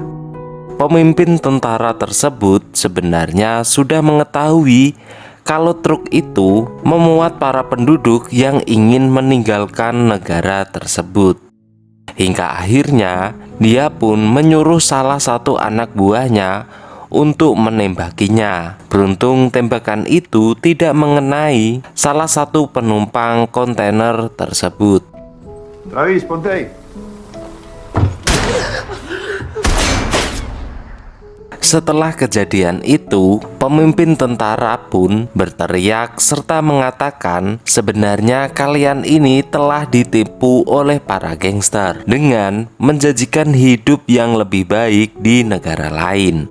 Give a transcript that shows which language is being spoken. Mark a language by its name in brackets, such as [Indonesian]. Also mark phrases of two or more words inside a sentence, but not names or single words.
[Indonesian] Pemimpin tentara tersebut sebenarnya sudah mengetahui kalau truk itu memuat para penduduk yang ingin meninggalkan negara tersebut. Hingga akhirnya dia pun menyuruh salah satu anak buahnya untuk menembakinya. Beruntung tembakan itu tidak mengenai salah satu penumpang kontainer tersebut. [Spanish] Travis, ponte ahí. [Indonesian] Setelah kejadian itu, pemimpin tentara pun berteriak serta mengatakan sebenarnya kalian ini telah ditipu oleh para gangster dengan menjanjikan hidup yang lebih baik di negara lain.